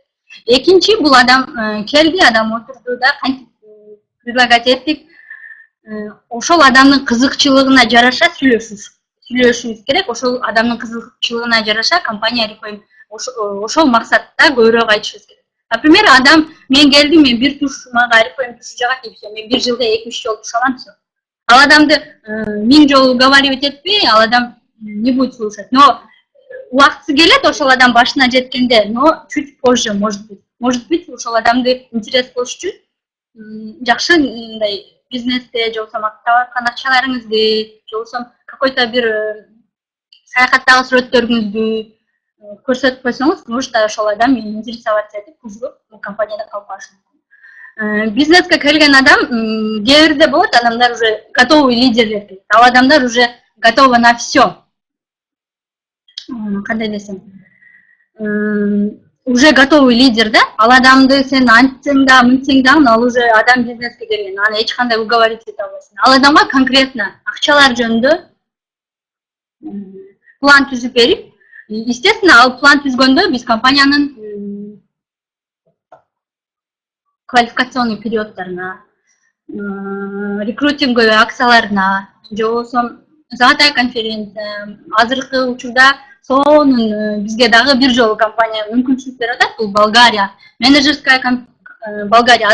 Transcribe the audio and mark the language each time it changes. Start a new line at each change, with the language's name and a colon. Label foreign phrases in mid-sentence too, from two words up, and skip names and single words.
Kyrgyz: Экинчи, бул адам келди, адам отурду да, кантип предлагать эттик, ошол адамдын кызыкчылыгына жараша сүйлөшүбүз керек. Ошол адамдын кызыкчылыгына жараша компания RFM ошол максатта көбүрөөк айтышыбыз керек. Например, адам мен келдим, мен бир туш мага RFM тушу жагат деп, мен бир жылда 2-3 жолу туш алам, все. Ал адамды 1000 жолу уговаривать этпей, ал адам
Russian: не будет слушать.
Kyrgyz: Но убактысы келет ошол адам башына жеткенде,
Russian: но чуть позже, может быть,
Kyrgyz: ошол адамды интерес кылыш үчүн жакшы мындай бизнесте же болбосо таап аткан акчаларыңызды же болбосо какой-то бир саякаттагы сүрөттөрүңүздү көрсөтүп койсоңуз, может ошол адам интересоваться этип кызыгып бул компанияда калып калышы мүмкүн. Бизнеске келген адам кээ бирде болот, адамдар
Russian: уже готовый
Kyrgyz: лидерлер дейт. Ал адамдар
Russian: уже готовы на все.
Kyrgyz: Кандай десем,
Russian: уже готовый лидер
Kyrgyz: да, ал адамды сен антсең да, мынтсең да, ал уже адам бизнеске келген, аны эч кандай уговорить ете албайсың. Ал адамга конкретно акчалар жөнүндө план түзүп берип, естественно, ал план түзгөндө биз компаниянын квалификационный периоддарына, рекрутинговый акцияларына, же болбосо
Russian: Золотая конференция,
Kyrgyz: азыркы учурда сонун бизге дагы бир жолу компания мүмкүнчүлүк берип атат, бул Болгария, менеджерская Болгария.